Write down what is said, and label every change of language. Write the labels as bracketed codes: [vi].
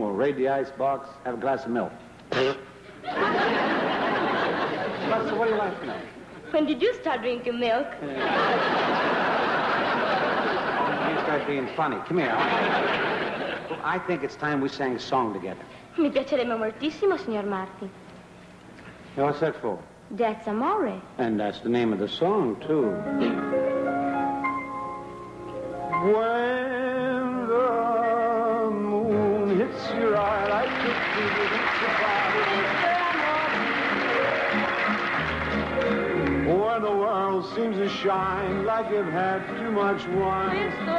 [en] We'll raid the ice box, have a glass of milk. So what do you like now? When did you start drinking milk? Start being funny. Come here. I think it's time we sang a song together. [it] Mi piacerebbe moltissimo, signor Martin. [en] Now, what's that for? That's Amore. And that's the name of the song, too. When the moon hits your eye like a fever, when the world seems to shine like you've had too much wine.